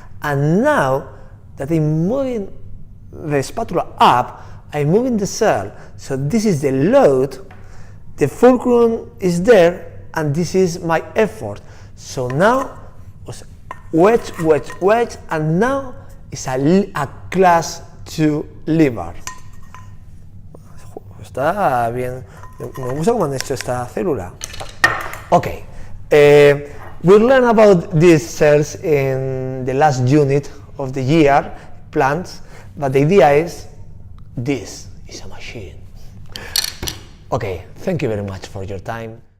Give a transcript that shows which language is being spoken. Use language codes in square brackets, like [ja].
[en] And now that I'm moving the spatula up, I'm moving the cell. So this is the load, the fulcrum is there, and this is my effort. So now wedge, wedge, wedge, and now it's a class 2 lever. [es] Está bien, me gusta cómo han hecho esta célula. [en] Okay, we'll learn about these cells in the last unit of the year, plants, but the idea is this is a machine. Okay, thank you very much for your time.